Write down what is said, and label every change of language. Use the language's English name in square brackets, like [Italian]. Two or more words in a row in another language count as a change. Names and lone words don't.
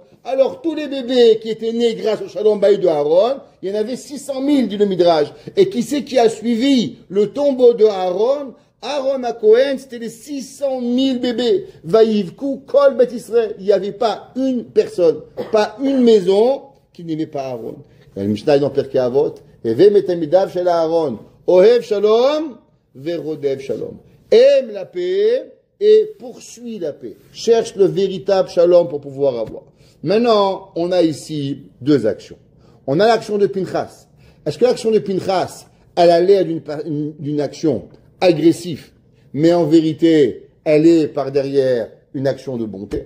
[French] Alors tous les bébés qui étaient nés grâce au [Hebrew] שלום בית [French] de Aaron, il y en avait 600 000 dit le Midrash. Et qui c'est qui a suivi le tombeau de Aaron? Aaron à Cohen, c'était les 600 000 bébés. [Hebrew] ויבכו כל בית ישראל. [French] Il n'y avait pas une personne, pas une maison qui n'aimait pas Aaron. Il y a le Mishnah dans Pirkei Avot. [Hebrew] הוי מתלמידיו של אהרן אוהב שלום ורודף שלום. [French] Aime la paix et poursuit la paix. Cherche le véritable shalom pour pouvoir avoir. Maintenant, on a ici deux actions. On a l'action de Pinchas. Est-ce que l'action de Pinchas, elle a l'air d'une action agressive, mais en vérité, elle est par derrière une action de bonté?